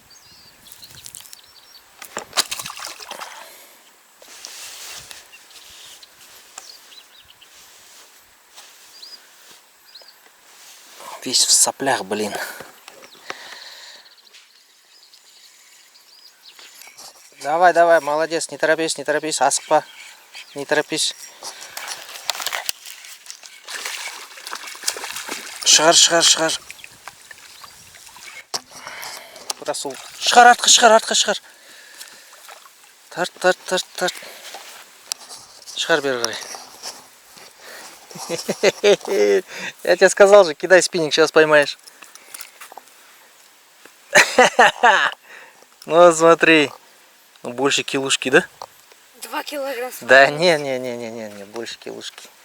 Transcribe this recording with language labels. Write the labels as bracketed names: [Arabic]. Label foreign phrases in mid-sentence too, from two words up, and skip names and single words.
[Russian] Весь в соплях, блин. Давай, молодец, не торопись, [Kazakh] асықпа. [Russian] Не торопись. Шығар. [Kazakh] Расул. Шығар, артқа шығар. Тарт. Шығар бері қарай. [Russian] Я тебе сказал же, кидай спиннинг, сейчас поймаешь. Ну смотри. Ну, больше килушки, да? 2 килограмма. Да не, больше килушки.